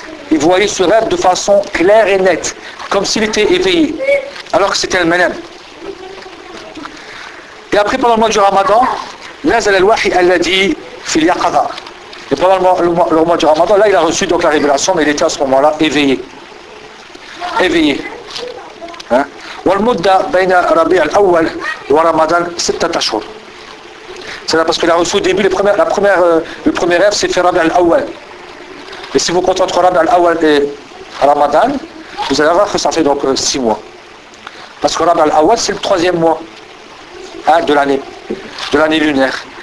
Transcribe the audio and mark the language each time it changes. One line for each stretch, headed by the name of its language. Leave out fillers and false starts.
French: Ils voyaient ce rêve de façon claire et nette, comme s'il était éveillé. Alors que c'était le Menem. Et après, pendant le mois du Ramadan,
Arabic: نزل الوحي الذي في اليقظة.
French: Et pendant le mois du Ramadan, là, il a reçu donc la révélation, mais il était à ce moment-là éveillé. Éveillé.
Arabic: والمدة بين ربيع الأول ورمضان 6 أشهر.
French: C'est là parce qu'il a reçu au début le premier rêve, c'est fait ربيع الأول. Et si vous comptez entre ربيع الأول et Ramadan, vous allez voir que ça fait donc 6 mois. Parce que Rabi al-Awwal, c'est le troisième mois hein, de l'année lunaire.